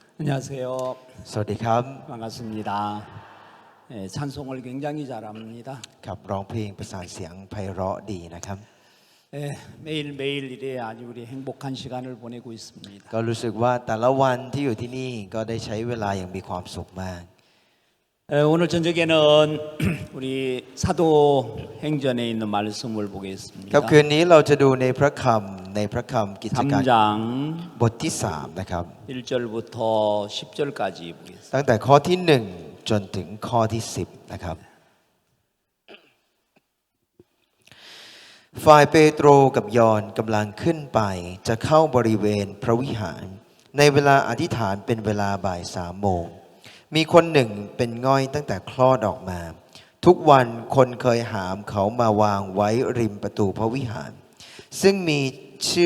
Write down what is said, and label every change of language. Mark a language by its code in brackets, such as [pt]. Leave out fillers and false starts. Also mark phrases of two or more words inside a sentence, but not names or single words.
[ko] 안녕하세요. [th] สวัสดีครับ [ko] 반갑습니다. 예, 찬송을 굉장히 잘합니다. [th] ครับร้องเพลงประสานเสียงไพเราะดีนะครับ [ko] 예, 매일매일 이래 아주 우리 행복한 시간을 보내고 있습니다. [th] ก็รู้สึกว่าแต่ละวันที่อยู่ที่นี่ก็ได้ใช้เวลาอย่างมีความสุขมาก [ko] 오늘 저녁에는 우리 사도행전에 있는 말씀을 [th] ครับ [ko] 보겠습니다. [th] คืนนี้เราจะดูในพระคำกิจการ [ko] 3장 [th] บทที่3นะครับ [ko] 1절부터 10절까지 보겠습니다. [th] ตั้งแต่ข้อที่1จนถึงข้อที่10นะครับฝ่ายเปโตรกับยอห์นกำลังขึ้นไปจะเข้าบริเวณพระวิหารในเวลาอธิษฐานเป็นเวลาบ่าย3 โมงมีคนหนึ่งเป็นง่อยตั้งแต่คลอดออกมาทุกวันคนเคยหามเขามาวางไว้ริมประตูพระวิหารซึ่งมีชื่